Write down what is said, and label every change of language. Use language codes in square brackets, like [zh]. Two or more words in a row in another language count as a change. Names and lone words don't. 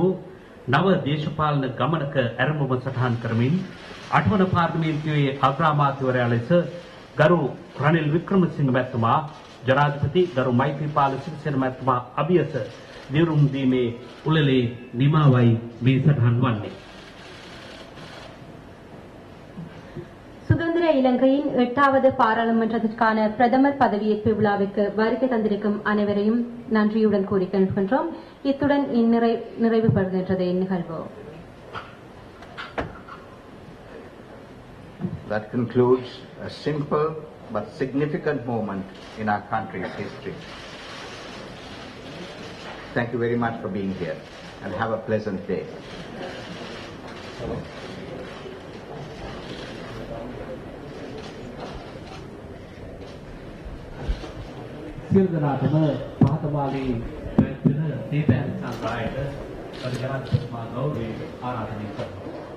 [si] නව දේශපාලන ගමනක ඇරඹුම සටහන් කරමින් 8වන පාර්ලිමේන්තුවේ අග්‍රාමාත්‍යවරයා ලෙස ගරු රනිල් වික්‍රමසිංහ මැතිතුමා ජනාධිපති ගරු මෛත්‍රීපාල සිරිසේන මැතිතුමා අභියස දිරුම් දීමේ උළෙලේ නිමාවයි මේ සටහන් වන්නේ. [ta] சுதந்திர இலங்கையின் 8வது பாராளுமன்றத்திற்கான பிரதமர் பதவியேற்பு விழாவிற்கு வருகை தந்திருக்கும் அனைவரையும் நன்றியுடன் கூறிக்கொள்கின்றோம். இத்துடன் நிறைவு பெறுகின்றது இந்நிகழ்வு. [en] That concludes a simple but significant moment in our country's history. Thank you very much for being here and have a pleasant day. [si] සියලු දෙනාටම පහතමාලී පැවැත්වෙන දීපයන් සංග්‍රහයට පරිගණක ගෞරවයෙන් ආරාධනය කරනවා.